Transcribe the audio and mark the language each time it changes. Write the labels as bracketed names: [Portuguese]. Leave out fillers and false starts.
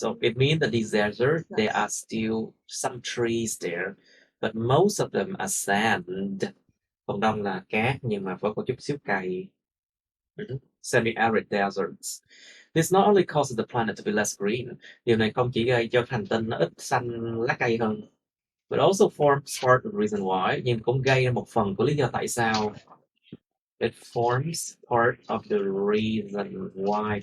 [English] So it means that these deserts, there are still some trees there, but most of them are sand. [Vietnamese] Phần đông là cát nhưng mà vẫn có chút xíu cày. [English] Semi-arid deserts. This not only causes the planet to be less green. [Vietnamese] Điều này không chỉ gây cho hành tinh nó ít xanh lá cây hơn, [English] but also forms part of the reason why. [Vietnamese] Nhưng cũng gây một phần của lý do tại sao. [English] It forms part of the reason why.